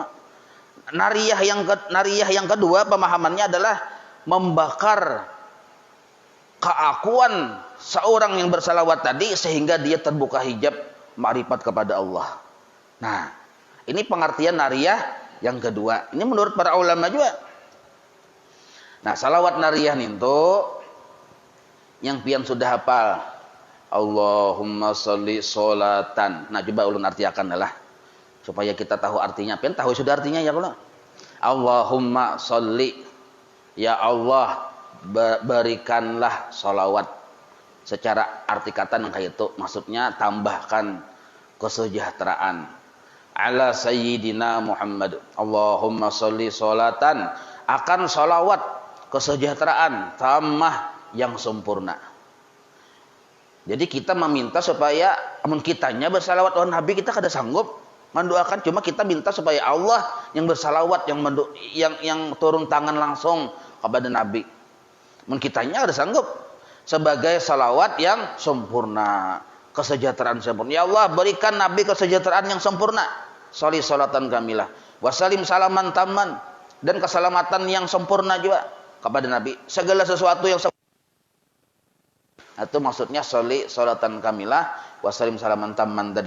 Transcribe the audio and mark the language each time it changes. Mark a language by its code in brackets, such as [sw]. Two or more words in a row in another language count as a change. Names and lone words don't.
[id] Nariyah yang kedua pemahamannya adalah membakar keakuan seorang yang bersalawat tadi sehingga dia terbuka hijab ma'rifat kepada Allah. Nah, ini pengertian nariyah yang kedua. Ini menurut para ulama juga. Nah, [bjn] salawat nariyah itu yang pian sudah hafal. [ar] اللهم صل صلاة. [bjn] Nah, coba ulun artiakan lah supaya kita tahu artinya. Pian tahu sudah artinya ya kalau. [ar] اللهم صل, [id] ya Allah berikanlah salawat. Secara arti kata yang kayak itu maksudnya tambahkan kesejahteraan [ar] على سيدنا محمد. اللهم صل صلاة, [id] akan salawat kesejahteraan tamah yang sempurna. [bjn] Jadi kita meminta supaya amun kitanya bersalawat on Nabi kita kada sanggup mendoakan, cuma kita minta supaya Allah yang bersalawat yang turun tangan langsung kepada Nabi. Mun kitanya kada sanggup sebagai salawat yang sempurna, kesejahteraan sempurna. [id] Ya Allah berikan Nabi kesejahteraan yang sempurna. [ar] صل صلاة كاملة وسلم سلاما تاما, [id] dan keselamatan yang sempurna juga kepada Nabi. Segala sesuatu yang itu maksudnya [ar] صل صلاة كاملة وسلم سلاما تاما [id] tadi.